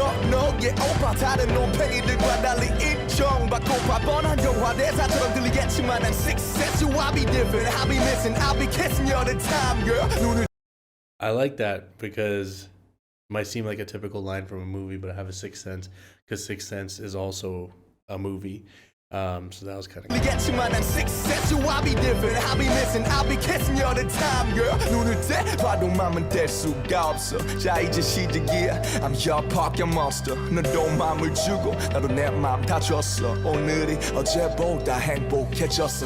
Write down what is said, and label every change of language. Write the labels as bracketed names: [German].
[Korean] 너의 오빠 다른 놈팽이들과 달리 인정받고파. 뻔한 영화 대사처럼 들리겠지만 난 sixth sense. [English] So I'll be different. I'll be missing. I'll be kissing you all the time, girl. I like that because it might seem like a typical line from a movie, but I have a sixth sense because Sixth Sense is also a movie. So that was kind of cool. Get [Korean] 난 [English] sixth sense. So I'll be different. I'll be missing. I'll be kissing you all the time, girl. [Korean] 눈을 떼봐도 맘은 뗄 수가 없어. 자 이제 시작이야. [English] I'm your pocket monster. [Korean] 너도 맘을 주고 나도 내 맘 다 줬어. 오늘이 어제보다 행복해졌어.